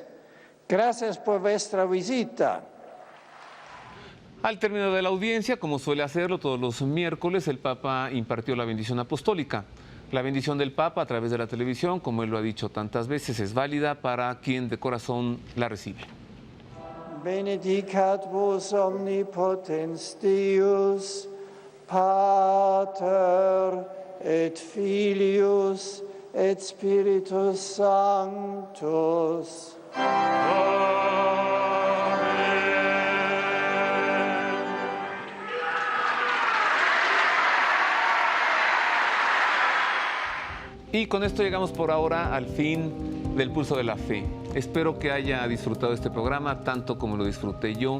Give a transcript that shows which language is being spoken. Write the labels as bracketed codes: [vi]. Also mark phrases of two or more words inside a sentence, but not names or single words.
[es] Gracias por vuestra visita. Al término de la audiencia, como suele hacerlo todos los miércoles, el Papa impartió la bendición apostólica. La bendición del Papa a través de la televisión, como él lo ha dicho tantas veces, es válida para quien de corazón la recibe. [la] Benedicat vos omnipotens Deus, Pater et Filius et Spiritus Sanctus. [es] Y con esto llegamos por ahora al fin del Pulso de la Fe. Espero que haya disfrutado este programa tanto como lo disfruté yo.